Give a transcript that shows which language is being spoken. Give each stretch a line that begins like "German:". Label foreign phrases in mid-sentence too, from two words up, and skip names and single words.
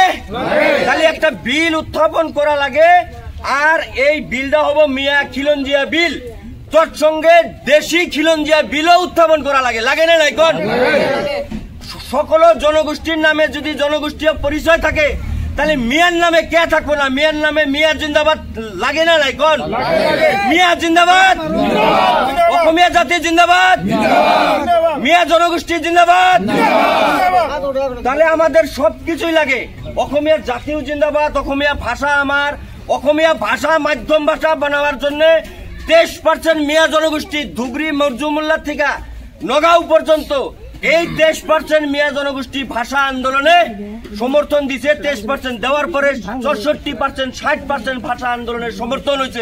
Bangla: তাহলে একটা বিল উত্থাপন করা লাগে, আর এই বিলটা হবো মিয়া খিলঞ্জিয়া বিল, তৎসঙ্গে দেশি খিলঞ্জিয়া বিলও উত্থাপন করা লাগে, লাগে না নাই কোন? সকল জনগোষ্ঠীর নামে যদি জনগোষ্ঠীয় পরিচয় থাকে, তাহলে মিয়ার নামে কে থাকবো না? মিয়ার নামে মিয়া জিন্দাবাদ লাগে না নাই কোন? মিয়া জিন্দাবাদ, অসমীয়া জাতি জিন্দাবাদ, মিয়া জনগোষ্ঠী জিন্দাবাদ। তাহলে আমাদের সবকিছুই লাগে, অসমীয়া জাতিও জিন্দাবাদ, অসমীয়া ভাষা আমার, অসমীয়া ভাষা মাধ্যম ভাষা বানাবার জন্য 23% মিয়া জনগোষ্ঠী ধুবড়ি মরজুমুল্লা থেকে নগাঁও পর্যন্ত এই 23% মিয়া জনগোষ্ঠী ভাষা আন্দোলনে সমর্থন দিছে। 23% দেওয়ার পরে 64%, 60% ভাষা আন্দোলনের সমর্থন হয়েছে।